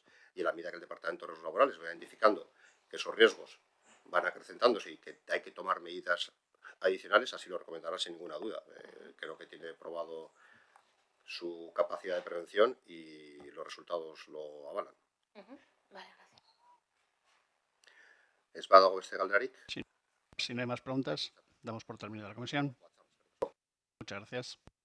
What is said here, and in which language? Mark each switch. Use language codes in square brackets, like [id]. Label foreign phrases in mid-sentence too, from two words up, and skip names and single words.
[es] Y en la medida que el Departamento de Riesgos Laborales vaya identificando que esos riesgos van acrecentándose y que hay que tomar medidas adicionales, así lo recomendará sin ninguna duda. Creo que tiene probado su capacidad de prevención y los resultados lo avalan. Vale, gracias. [eu] ¿Es badago beste galderik? [es] Si no hay más preguntas, damos por terminada la comisión. Muchas gracias.